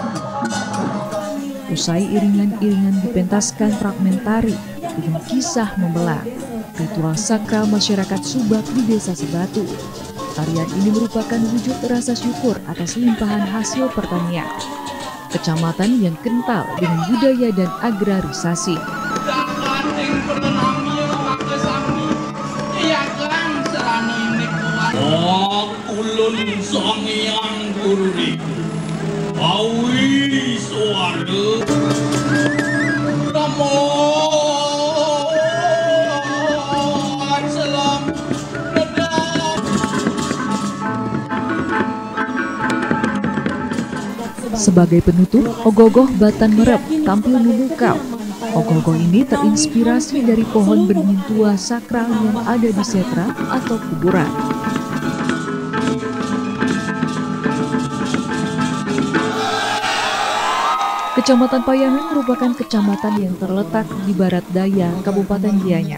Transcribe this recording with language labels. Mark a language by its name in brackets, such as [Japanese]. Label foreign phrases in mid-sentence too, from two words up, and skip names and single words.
[Indonesian] Usai iringan-iringan dipentaskan fragmen tari dengan kisah membelah, ritual sakral masyarakat Subak di Desa Sebatu. Tarian ini merupakan wujud rasa syukur atas limpahan hasil pertanian. Kecamatan yang kental dengan budaya dan agrarisasi. Oh, ulun songyang guriku, awi suara, namo salam. Sebagai penutup, Ogogoh Batan Merep tampil memukau. Ogoh-ogoh ini terinspirasi dari pohon beringin tua sakral yang ada di setra atau kuburan. Kecamatan Payangan merupakan kecamatan yang terletak di barat daya Kabupaten Gianyar.